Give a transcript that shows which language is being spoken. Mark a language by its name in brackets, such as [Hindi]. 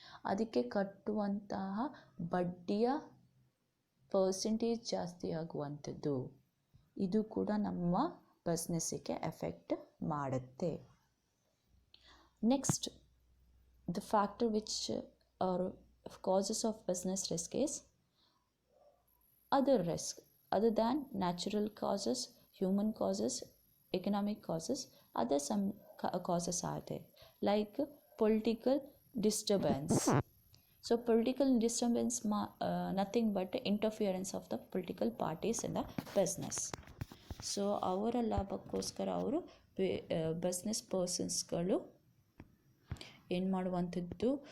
[Kannada] ಅದಕ್ಕೆ ಕಟ್ಟುವಂತಹ ಬಡ್ಡಿಯ ಪರ್ಸೆಂಟೇಜ್ ಜಾಸ್ತಿ ಆಗುವಂಥದ್ದು, ಇದು ಕೂಡ ನಮ್ಮ ಬಿಸ್ನೆಸ್ಸಿಗೆ ಎಫೆಕ್ಟ್ ಮಾಡುತ್ತೆ. [English] Next, the factor which are causes of business risk is other risk other than natural causes, human causes, economic causes. Other some causes are there, like political disturbance. So political disturbance nothing but interference of the political parties in the business. [Kannada] So ಅವರ ಲಾಭಕ್ಕೋಸ್ಕರ ಅವರು business ಪರ್ಸನ್ಸ್ಗಳು ಏನು ಮಾಡುವಂಥದ್ದು?